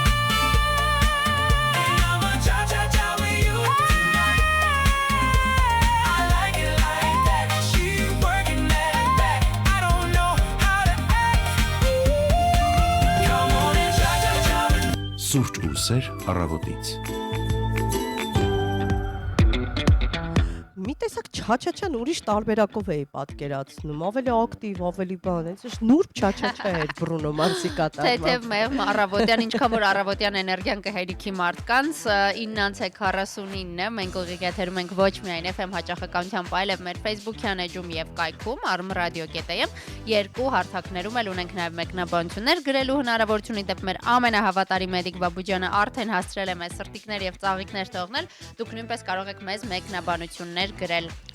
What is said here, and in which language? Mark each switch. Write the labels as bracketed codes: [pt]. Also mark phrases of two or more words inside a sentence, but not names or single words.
[en] And I'ma cha-cha-cha with you tonight. I like it like that. She working that back. I don't know how to act. Come on and cha-cha-cha with me. [hy] Սուրճ ու սեր առավոտից։ Մի տեսակ չա-չա-չան ուրիշ տարբերակով էի պատկերացնում, ավելի ակտիվ, ավելի բան, այնպես նուրբ չա-չա-չա էր Բրունո Մարսի կատարումը։ Թեթև մեղմ առավոտյան, ինչքան որ առավոտյան էներգիան կհերիքի մարդկանց 9:49 մենք ուղիղ եթերում ենք ոչ միայն FM հաճախականությամբ, այլև մեր Facebook-յան էջում եւ կայքում armradio.am երկու հարթակներում էլ ունենք նաեւ մեկնաբանություններ գրելու հնարավորություն իդեպ մեր ամենահավատարիմ Մեդիկ Բաբուջյանը արդեն հասցրել է մեզ սրտիկներ եւ ծաղիկներ թողնել, դուք նույնպես կարող եք մեզ մեկնաբանություններ գրել